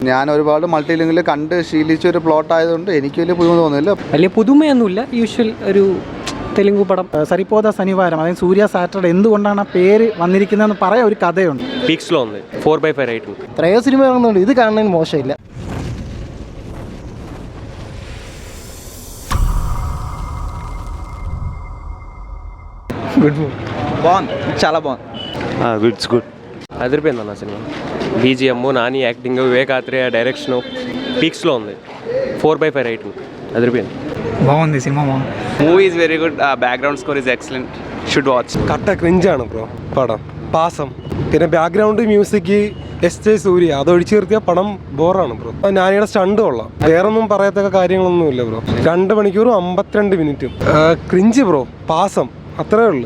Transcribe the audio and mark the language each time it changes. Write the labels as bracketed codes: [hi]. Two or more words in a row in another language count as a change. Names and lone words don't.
[ml] ഞാൻ ഒരുപാട് മൾട്ടിലിംഗിൽ കണ്ട് ശീലിച്ചൊരു പ്ലോട്ട് ആയതുകൊണ്ട് എനിക്ക് വലിയ പുതുമ തോന്നുന്നില്ല. വലിയ പുതുമയൊന്നുമില്ല, യൂഷ്വൽ ഒരു തെലുങ്ക് പടം. സരിപ്പോത ശനിവാരം, അതായത് സൂര്യ സാറ്റർഡേ, എന്തുകൊണ്ടാണ് ആ പേര് വന്നിരിക്കുന്നതെന്ന് പറയാൻ ഒരു കഥയുണ്ട്. പീക്സിലോ 4/5 ആയിട്ട് എത്രയോ സിനിമ ഇറങ്ങുന്നുണ്ട്, ഇത് കാണുന്നതിന് മോശമില്ല. [te] చాలా బాగుంది. గుడ్స్ గుడ్ అదిరిపోయింది అన్న సినిమా. BGM, నాని యాక్టింగ్, వివేక్ ఆత్రేయ డైరెక్షన్ పీక్స్లో ఉంది. 4/5 రేటింగ్ అదిరిపోయింది. బాగుంది సినిమా, బాగుంది. [en] Movie is very good, background score is excellent, should watch. [ml] കട്ട ക്രിഞ്ചാണ് ബ്രോ പടം. പാസം, പിന്നെ [en] background music, [ml] SJ സൂര്യ, അത് ഒഴിച്ചു നിർത്തിയ പടം ബോറാണ് ബ്രോ. നാനിയുടെ സ്റ്റണ്ട് കൊള്ളാം, വേറൊന്നും പറയത്തക്ക കാര്യങ്ങളൊന്നുമില്ല ബ്രോ. 2 മണിക്കൂറും 52 മിനിറ്റും. [en] cringe bro, [ml] പാസം, അത്രേ ഉള്ളു.